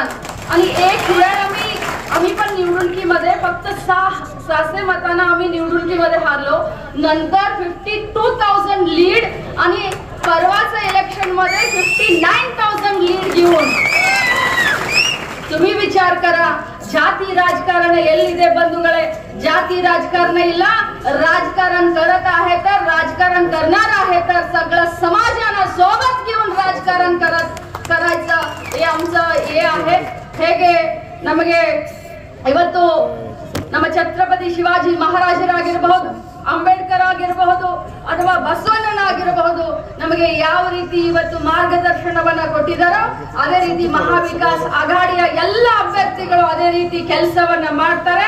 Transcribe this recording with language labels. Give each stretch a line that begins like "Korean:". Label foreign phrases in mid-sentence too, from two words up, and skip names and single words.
Marathi: आणि एक वेळ आम्ही पण निवडणुकीमध्ये फक्त 600 मतांना आम्ही निवडणुकीमध्ये हारलो. नंतर 52,000 लीड आणि परवाच्या इलेक्शन मध्ये 59,000 लीड घेऊन. तुम्ही विचार करा,
Kannada: ಜಾತಿ ರಾಜಕಾರಣ ಎಲ್ಲಿದೆ ಬಂಧುಗಳೇ? ಜಾತಿ राजकारण ಇಲ್ಲ.
Marathi: राजकारण करत आहे तर राजकारण करणार आहे तर सगळं समाजाला सोबत घेऊन राजकारण करायचं हे आमचं हे आहे.
Kannada: ಹೇಗೆ ನಮಗೆ ಇವತ್ತು ನಮ್ಮ ಛತ್ರಪತಿ ಶಿವಾಜಿ ಮಹಾರಾಜರಾಗಿರಬಹುದು, ಅಂಬೇಡ್ಕರ್ ಆಗಿರಬಹುದು ಅಥವಾ ಬಸವಣ್ಣನಾಗಿರಬಹುದು, ನಮಗೆ ಯಾವ ರೀತಿ ಇವತ್ತು ಮಾರ್ಗದರ್ಶನವನ್ನ ಕೊಟ್ಟಿದ್ದಾರೋ ಅದೇ ರೀತಿ ಮಹಾವಿಕಾಸ್ ಆಘಾಡಿಯ ಎಲ್ಲ ಅಭ್ಯರ್ಥಿಗಳು ಅದೇ ರೀತಿ ಕೆಲಸವನ್ನ ಮಾಡ್ತಾರೆ.